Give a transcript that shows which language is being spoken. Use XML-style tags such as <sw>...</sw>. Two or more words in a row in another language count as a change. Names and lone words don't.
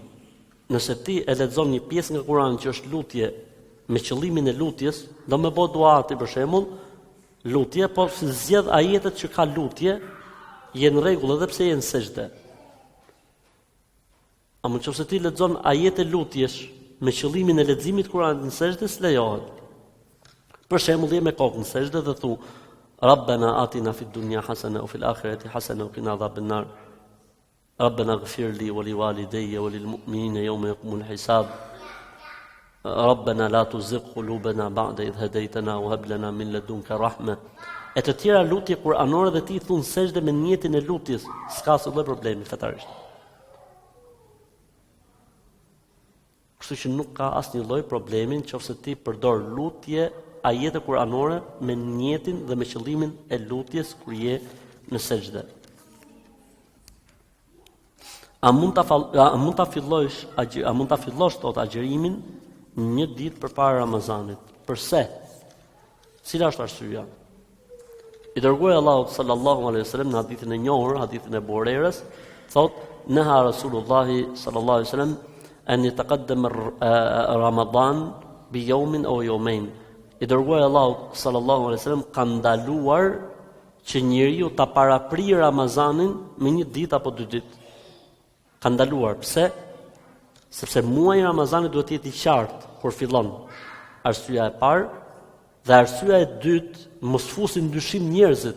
<sq>Nëse ti e lexon një pjesë nga Kurani që është lutje me qëllimin e lutjes, do më bë duati për shembull, lutje, po si zgjedh ajetet që ka lutje, jenë rregull edhe pse jenë sejdë. A mund nëse ti lexon ajete lutjesh me qëllimin e leximit Kuranit në sejdë, s'lejohet. Për shembull, je me kokën në sejdë dhe thu</sq> <ar>ربنا آتنا في الدنيا حسنة وفي الآخرة حسنة وقنا عذاب النار. ربنا اغفر لي ولوالدي وللمؤمنين يوم يقوم الحساب. ربنا لا تزغ قلوبنا بعد إذ هديتنا وهب لنا من لدنك رحمة.</ar> <sq>E të tjera lutje kuranore dhe ti thun sejdë me niyetin e lutjes, s'ka asnjë problemi fetarisht. Kështu që nuk ka asnjë lloj problemi nëse ti përdor lutje ajete kuranore me niyetin dhe me qëllimin e lutjes kur je në sejdë. A mund ta fillosh tot agjërimin një ditë përpara Ramazanit? Përse? Cila është arsyeja? I dërguari Allahu</sq> <ar>صلى الله عليه وسلم</ar> <sq>në hadithin e njohur, hadithin e Buhari's, thotë:</sq> <ar>"نهى رسول الله صلى الله عليه وسلم أن يتقدم رمضان بيوم أو يومين."</ar> <sq>I dërguari Allahu</sq> <ar>صلى الله عليه وسلم</ar> <sq>ka ndaluar që njeriu ta paraprijë Ramazanin me një ditë apo 2 ditë. Ka ndaluar. Pse? Sepse muaji Ramazanit duhet të jetë i qartë kur fillon. Arsyeja e parë dhe arsyeja e dytë, mos fusin dyshim njerëzit.</sq>